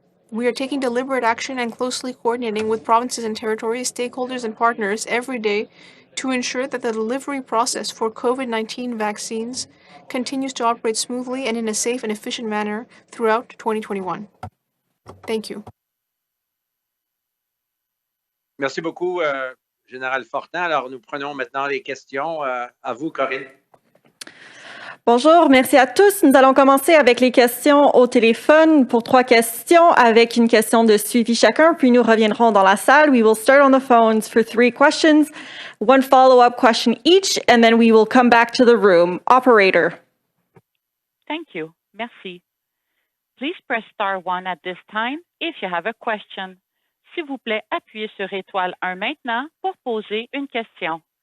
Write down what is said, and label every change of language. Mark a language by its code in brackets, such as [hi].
[en] We are taking deliberate action and closely coordinating with provinces and territories, stakeholders, and partners every day to ensure that the delivery process for COVID-19 vaccines continues to operate smoothly and in a safe and efficient manner throughout 2021. Thank you. [fr] Merci beaucoup, Général Fortin. Alors, nous prenons maintenant les questions. À vous, Corinne. Bonjour, merci à tous. Nous allons commencer avec les questions au téléphone pour 3 questions avec une question de suivi chacun, puis nous reviendrons dans la salle. [en] We will start on the phones for 3 questions, 1 follow-up question each, and then we will come back to the room. Operator. Thank you. Merci. Please press star 1 at this time if you have a question. [fr] S'il vous plaît, appuyez sur étoile 1 maintenant pour poser une question.